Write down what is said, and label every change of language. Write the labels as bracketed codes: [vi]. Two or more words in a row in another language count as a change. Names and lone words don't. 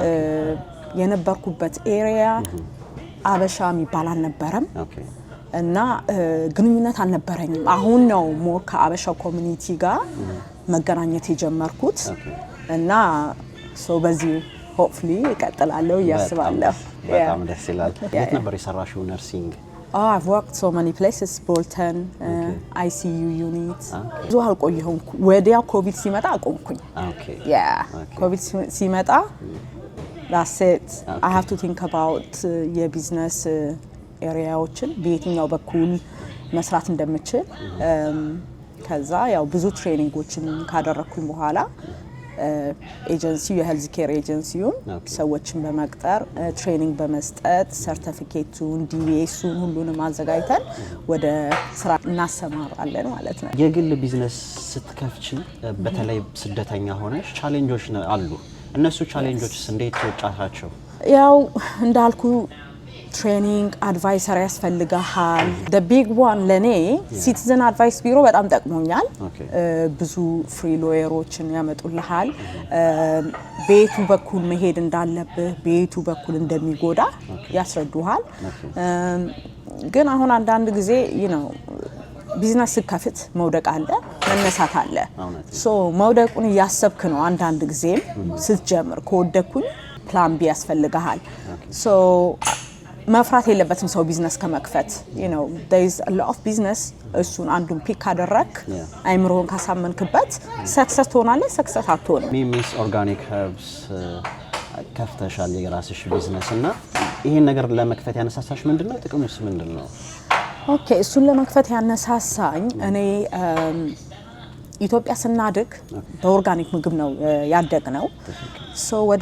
[am] የነበርኩበት ኤሪያ አበሻ የሚባል አልነበረም እና ግንኙነት አልነበረኝም አሁን ነው ሞር ከአበሻ ኮሚኒቲ ጋር መገናኘት የጀመርኩት እና ሶ በዚህ ሆፕፉሊ እቀጥላለሁ ያስባለሁ በጣም ደስ ይላል የት ነበር የሰራሽው ነርሲንግ [en] I've worked so many places Bolton ICU unit [am] ብዙ አልቆየሁም ወዲያው ኮቪድ ሲመጣ አቆምኩኝ ኮቪድ ሲመጣ [en] that's it I have to think about [am] የቢዝነስ ኤሪያዎችን በየትኛው በኩል መስራት እንደምችል ከዛ ያው ብዙ ትሬኒንጎችን ካደረኩኝ በኋላ ኤጀንሲው የሄልዝ ኬር ኤጀንሲውን ሰዎችን በመቅጠር ትሬኒንግ በመስጠት ሰርቲፊኬቱን ዲቪኤሱን ሁሉንም አዘጋጅተን ወደ ስራ እናሰማራለን ማለት ነው የግል ቢዝነስ ስትከፍቺ በተለይ ስደተኛ ሆነሽ ቻሌንጆች አሉ እነሱ ቻሌንጆችስ እንዴት ተወጣጣቸው ያው እንዳልኩ ትሬኒንግ አድቫይሰር ያስፈልጋል [en] the big one [am] ለኔ ሲቲዝን አድቫይስ ቢሮ በጣም ጠቅሞኛል ብዙ ፍሪ ሎየሮችን ያመጡልሃል ቤቱ በኩል መሄድ እንዳለብህ ቤቱ በኩል እንደሚጎዳ ያስረዱሃል ግን አሁን አንዳንድ ጊዜ ቢዝነስ ከፍት መውደቅ አለ መነሳት አለ ሶ መውደቁን ያሰብክ ነው አንዳንድ ጊዜም ስትጀምር ከወደኩኝ [en] plan B [am] ያስፈልጋል ሶ መፍራት የለበትም ሰው ቢዝነስ ከመክፈት [en] there is a lot of business [am] እሱን አንዱን ፒክ አደረክ አይምሮን ካሳመንክበት ሰክሰስ ትሆናለህ ሰክሰስ አትሆንም ሚሚስ ኦርጋኒክ ኸርብስ ከፍተሻል የራስሽ ቢዝነስ እና ይሄን ነገር ለመክፈት ያነሳሳሽ ምንድነው ጥቅሙስ ምንድነው ኦኬ እሱን ለመክፈት ያነሳሳኝ እኔ ኢትዮጵያ ስናድግ በኦርጋኒክ ምግብ ነው ያደግነው ሶ ወደ